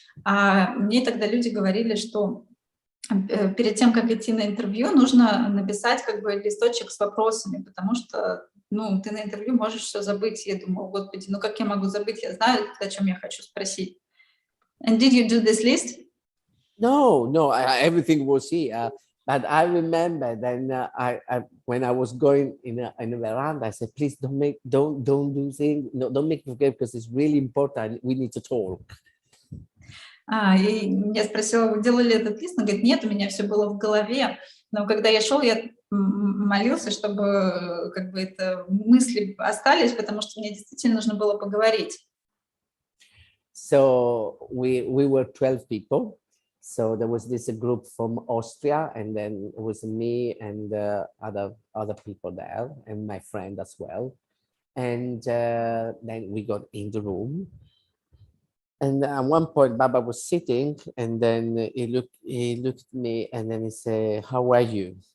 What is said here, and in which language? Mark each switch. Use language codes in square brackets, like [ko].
[ru] А мне тогда люди говорили, что перед тем, как идти на интервью, нужно написать как бы листочек с вопросами, потому что ты на интервью можешь все забыть. Я думаю, господи, как я могу забыть? Я знаю, о чем я хочу спросить. [en] And did you do this list? No, everything was here. But I remember then when I was going in a veranda, I said, please don't do things, don't make me forget, because it's really important. We need to talk. [ru] И я спросила, вы делали этот лист? Он говорит, нет, у меня все было в голове. Но когда я шел, я молился, чтобы как бы это мысли остались, потому что мне действительно нужно было поговорить. [en] So we were 12 people. So there was this group from Austria, and then it was me and other people there, and my friend as well. And then we got in the room. And at one point, Baba was sitting, and then he looked at me, and then he said, "How are you?"